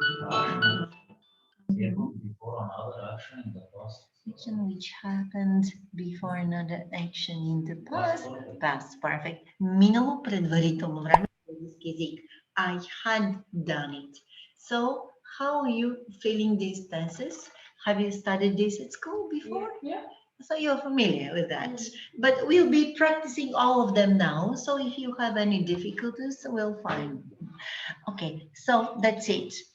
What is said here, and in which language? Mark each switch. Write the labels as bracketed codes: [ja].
[en] Happened before another action in the past. Action which happened before another action in the past. Past perfect. [bg] Минало предварително време в български език. [en] I had done it. So, how are you feeling these tenses? Have you studied this at school before? Yeah. So you're familiar with that. But we'll be practicing all of them now. So if you have any difficulties, we'll find. Okay, so that's it.